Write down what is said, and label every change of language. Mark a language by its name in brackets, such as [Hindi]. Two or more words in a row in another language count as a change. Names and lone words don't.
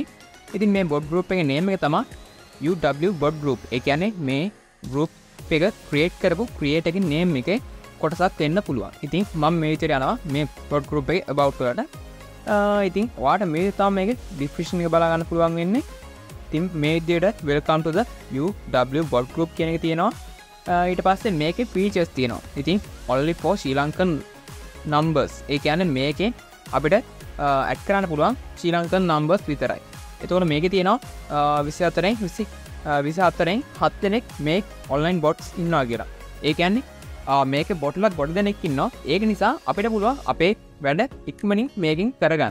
[Sinhala] ඉතින් මේ [English] bot group [Sinhala] එකේ name එක තමයි UW bot group. ඒ කියන්නේ මේ group එක create කරපු creator එකේ name එකේ කොටසක් වෙන්න පුළුවන්. ඉතින් මම මේ විතර යනවා මේ [English] bot group [Sinhala] එකේ about වලට. ඉතින් ඔයාලට මේ තාම මේකේ description එක බලා ගන්න පුළුවන් වෙන්නේ. ඉතින් මේ විදියට [English] welcome to the UW bot group [Sinhala] කියන එක තියෙනවා. ඊට පස්සේ මේකේ features තියෙනවා. ඉතින් [English] only for Sri Lankan numbers. [Sinhala] ඒ කියන්නේ මේකේ අපිට add කරන්න පුළුවන් [English] Sri Lankan numbers [Sinhala] විතරයි. එතකොට මේකේ තියෙනවා 24න් 7 දෙනෙක් මේ [English] online bots [Sinhala] ඉන්නවා කියලා. ඒ කියන්නේ මේකේ botලා ගොඩ දෙනෙක් ඉන්නවා. ඒක නිසා අපිට පුළුවන් අපේ වැඩ ඉක්මනින් මේකෙන් කරගන්න.